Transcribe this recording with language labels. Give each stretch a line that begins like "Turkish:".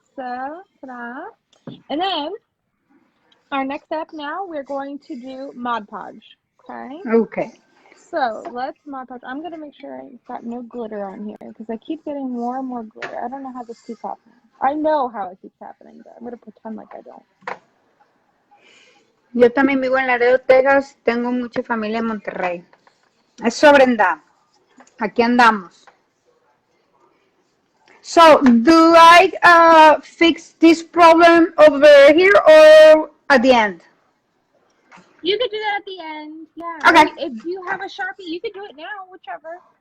English: So, ta-da. And then, our next step now, we're going to do Mod Podge, okay? Okay. So, let's Mod Podge. I'm going to make sure I've got no glitter on here, because I keep getting more and more glitter. I don't know how this keeps happening. I know how it keeps happening, but I'm going to pretend like I don't.
Spanish: Yo también vivo en Laredo, Texas. Tengo mucha familia en Monterrey. Eso, Brenda. Aquí andamos.
English: So, do I fix this problem over here or at the end? You could do that at the end. Yeah. Okay. If you have a Sharpie, you could do it now, whichever.